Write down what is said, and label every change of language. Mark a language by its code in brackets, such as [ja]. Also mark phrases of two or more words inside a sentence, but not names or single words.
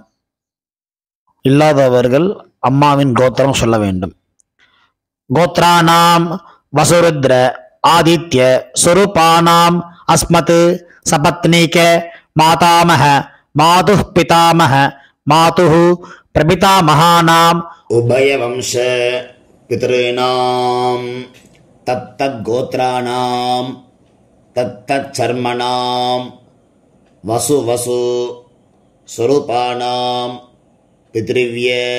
[ta] இல்லாதவர்கள் அம்மாவின் கோத்திரம் சொல்ல வேண்டும். [sa] गोत्राणां वसुरुद्र आदित्य स्वरूपाणां अस्मत् सपत्नीक मातामह मातुः पितामह मातुः प्रपितामहानाम् उभयवंश पितॄणां तत्तद्गोत्राणां तत्तच्चर्मणां वसु स्वरूपाणां पितृव्य